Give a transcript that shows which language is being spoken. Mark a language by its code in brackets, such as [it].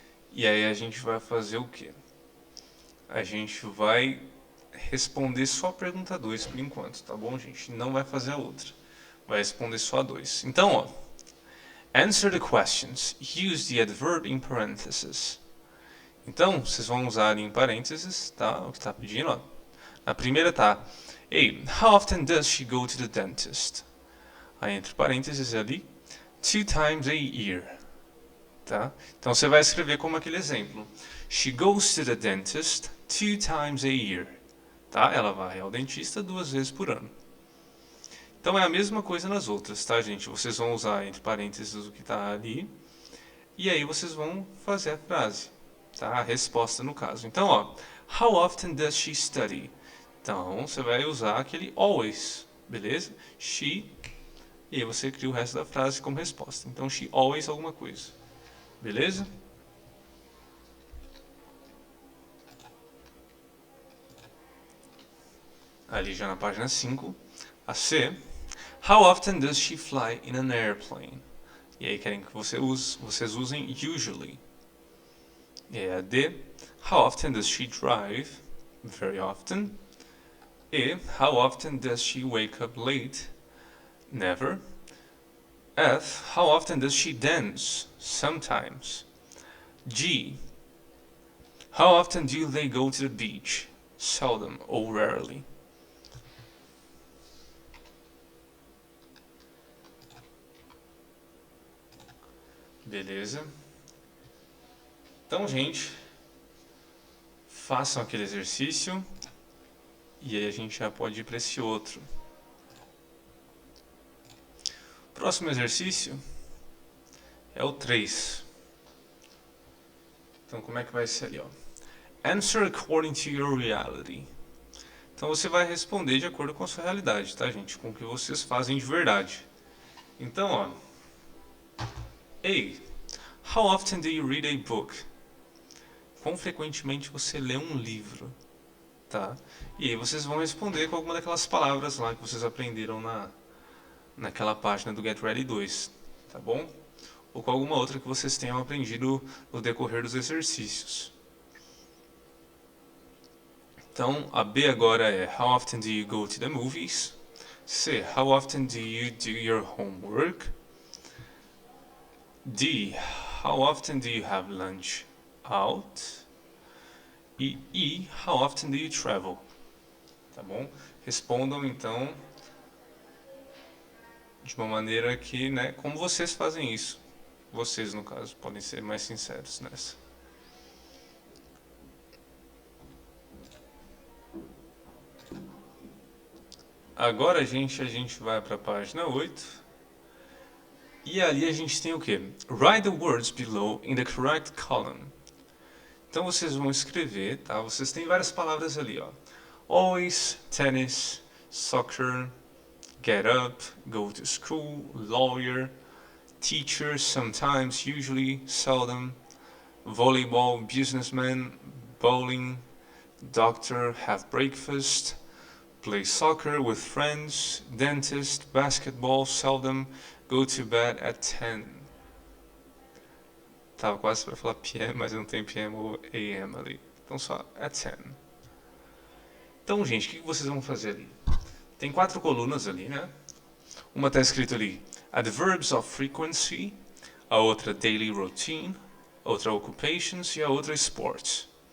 [pt] E aí a gente vai fazer o quê? A gente vai responder só a pergunta 2 por enquanto, tá bom, gente? Não vai fazer a outra. Vai responder só a 2. Então, ó, [en] answer the questions. Use the adverb in parentheses. [pt] Então, vocês vão usar em parênteses, tá? O que está pedindo, ó. Na primeira tá, [en] hey, how often does she go to the dentist? [pt] Aí entre parênteses ali, [en] 2 times a year, [pt] tá? Então você vai escrever como aquele exemplo. [en] She goes to the dentist 2 times a year, tá? [pt] Ela vai ao dentista 2 vezes por ano. Então é a mesma coisa nas outras, tá, gente? Vocês vão usar entre parênteses o que está ali, e aí vocês vão fazer a frase, tá? A resposta no caso. Então, ó, [en] how often does she study? [pt] Então, você vai usar aquele always, beleza? She, e aí você cria o resto da frase como resposta. Então, [en] she always [pt] alguma coisa, beleza? Ali já na página 5, a C, [en] how often does she fly in an airplane? [pt] E aí querem que vocês usem usually. E aí a D, [en] how often does she drive? Very often. E, how often does she wake up late? Never. F, how often does she dance? Sometimes. G, how often do they go to the beach? Seldom or rarely. [pt] Beleza? Então, gente, façam aquele exercício e aí a gente já pode ir para esse outro. Próximo exercício é o 3. Então, como é que vai ser ali, ó? [en] Answer according to your reality. [pt] Então, você vai responder de acordo com a sua realidade, tá, gente? Com o que vocês fazem de verdade. Então, ó. A. [en] How often do you read a book? [pt] Quão frequentemente você lê um livro, tá? E aí vocês vão responder com alguma daquelas palavras lá que vocês aprenderam naquela página do Get Ready 2, tá bom? Ou com alguma outra que vocês tenham aprendido no decorrer dos exercícios. Então, a B agora é [en] how often do you go to the movies? C, how often do you do your homework? D, how often do you have lunch out? E E, how often do you travel? [pt] Tá bom? Respondam então de uma maneira que, né, como vocês fazem isso. Vocês, no caso, podem ser mais sinceros nessa. Agora, gente, a gente vai para a página 8. E ali a gente tem o quê? [en] Write the words below in the correct column. [pt] Então vocês vão escrever, tá? Vocês têm várias palavras ali, ó. [en] Always, tennis, soccer, get up, go to school, lawyer, teacher, sometimes, usually, seldom, volleyball, businessman, bowling, doctor, have breakfast, play soccer with friends, dentist, basketball, seldom, go to bed at 10. [pt] Tava quase para falar PM, mas não tem PM ou AM ali. Então só at 10. Então, gente, o que vocês vão fazer ali? Tem 4 colunas ali, né? Uma está escrito ali Adverbs of Frequency, a outra Daily Routine, a outra Occupations e a outra Sports.